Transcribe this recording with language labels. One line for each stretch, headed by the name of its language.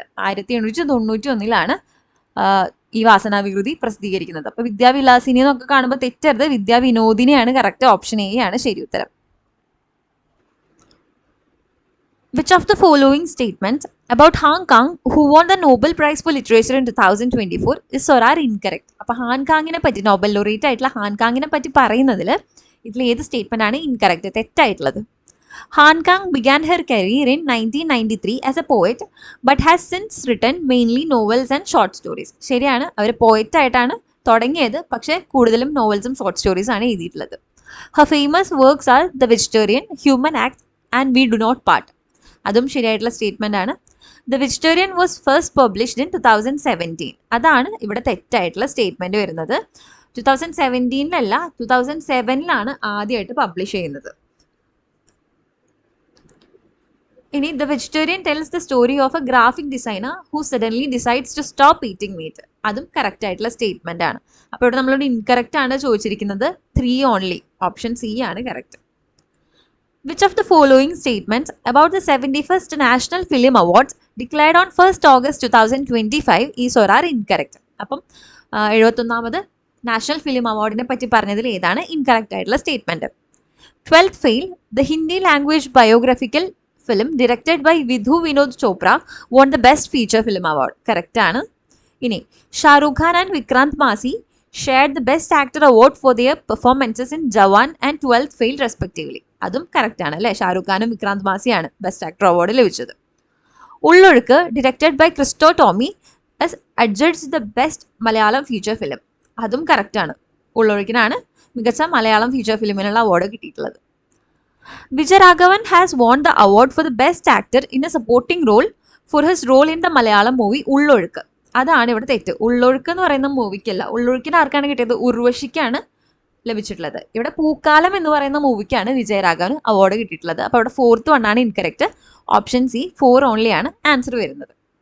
Malayalam: 1891 ഈ വാസനാവികൃതി പ്രസിദ്ധീകരിക്കുന്നത്. അപ്പൊ വിദ്യാവിലാസിനി എന്നൊക്കെ കാണുമ്പോൾ തെറ്റരുത്, വിദ്യാവിനോദിനിയാണ് കറക്റ്റ്. ഓപ്ഷൻ എ ആണ് ശരി ഉത്തരം.
English: Which of the following statements about Hong Kong, who won the Nobel Prize for Literature in 2024, is or are incorrect?
Malayalam: അപ്പോൾ ഹാൻകാങ്ങിനെ പറ്റി, നോബൽ ലോറിയേറ്റ് ആയിട്ടുള്ള ഹാൻകാങ്ങിനെ പറ്റി പറയുന്നതിൽ ഇതിൽ ഏത് സ്റ്റേറ്റ്മെന്റ് ആണ് incorrect, തെറ്റായിട്ടുള്ളത്?
English: Han Kang began her career in 1993 as a poet but has since written mainly novels and short stories.
Malayalam: ശരിയാണ്, അവർ poet ആയിട്ടാണ് തുടങ്ങിയത്, പക്ഷേ കൂടുതലും നോവൽസും ഷോർട്ട് സ്റ്റോറീസ് ആണ് എഴുതിയിട്ടുള്ളത്.
English: Her famous works are The Vegetarian, Human Acts and We Do Not Part.
Malayalam: അതും ശരിയായിട്ടുള്ള statement ആണ്.
English: The Vegetarian was first published in 2017.
Malayalam: അതാണ് ഇവിടെ തെറ്റായിട്ടുള്ള സ്റ്റേറ്റ്മെന്റ് വരുന്നത്. 2017 2007 ആദ്യമായിട്ട് പബ്ലിഷ് ചെയ്യുന്നത്.
English: ഇനി the Vegetarian tells the story of a graphic designer who suddenly decides to stop eating meat.
Malayalam: അതും കറക്റ്റ് ആയിട്ടുള്ള സ്റ്റേറ്റ്മെന്റ് ആണ്. അപ്പോൾ ഇവിടെ നമ്മളോട് ഇൻകറക്റ്റ് ആണ് ചോദിച്ചിരിക്കുന്നത്, 3 ഓൺലി. ഓപ്ഷൻ സി ആണ് correct.
English: Which of the following statements about the 71st National Film Awards declared on 1st August 2025 is or are incorrect?
Malayalam: അപ്പം 71ാമത് നാഷണൽ ഫിലിം അവാർഡിനെ പറ്റി പറഞ്ഞതിൽ ഏതാണ് ഇൻകറക്റ്റ് ആയിട്ടുള്ള statement?
English: 12th Fail, the Hindi language biographical film directed by Vidhu Vinod Chopra, won the Best Feature Film Award.
Malayalam: Correct ആണ്.
English: ഇനി Shahrukh Khan and Vikrant Massey shared the Best Actor Award for their performances in Jawan and 12th Fail respectively.
Malayalam: അതും correct ആണ് അല്ലേ. ഷാരൂഖ് ഖാനും Vikrant മാസിയാണ് best actor award ലഭിച്ചത്. Ullozhukku
English: Directed by Christo Tomy as adjudged the best Malayalam feature film.
Malayalam: അതും correct ആണ്. ഉള്ളൊഴുക്കിനാണ് മികച്ച മലയാളം ഫീച്ചർ ഫിലിമിനുള്ള അവാർഡ് കിട്ടിയിട്ടുള്ളത്.
English: Vijayaraghavan has won the award for the best actor in a supporting role for his role in the Malayalam movie Ullozhukku.
Malayalam: അതാണ് ഇവിടെ തെറ്റ്. ഉള്ളൊഴുക്ക് എന്ന് പറയുന്ന മൂവിക്കല്ല. ഉള്ളൊഴുക്കിന് ആർക്കാണ് കിട്ടിയത്? ഉർവശിക്കാണ് ലഭിച്ചിട്ടുള്ളത്. ഇവിടെ പൂക്കാലം എന്ന് പറയുന്ന മൂവിക്കാണ് വിജയരാഘവൻ അവാർഡ് കിട്ടിയിട്ടുള്ളത്. അപ്പോൾ അവിടെ 4th one ആണ് ഇൻകറക്റ്റ്. ഓപ്ഷൻ സി 4 ഓൺലി ആണ് ആൻസർ വരുന്നത്.